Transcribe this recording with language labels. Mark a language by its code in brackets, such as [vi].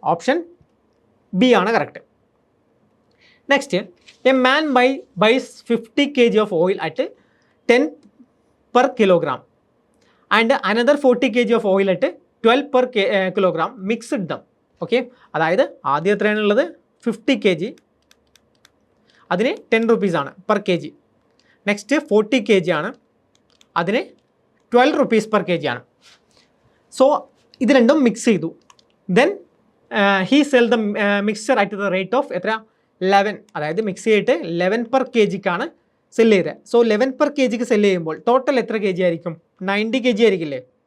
[ml] Option B ആണ് correct. [en] Next, a man buys 50 kg of oil at 10 per kilogram and another 40 kg of oil at 12 per kilogram mixed them. [ml] Okay. അതായത് ആദ്യം എത്രയാണുള്ളത്? 50 kg, അതിന് 10 rupees per kg. Next 40 kg ആണ്, അതിന് 12 rupees per kg ആണ്. So ഇത് രണ്ടും mix ചെയ്തു. [en] then he sell the mixture at the rate of [ml] എത്ര? [en] 11. [ml] അതായത് മിക്സ് ചെയ്തിട്ട് 11 per kgക്കാണ് സെല് ചെയ്തത്. സോ 11 per kgക്ക് സെല് ചെയ്യുമ്പോൾ ടോട്ടൽ എത്ര kg ആയിരിക്കും? 90 kg ആയിരിക്കില്ലേ?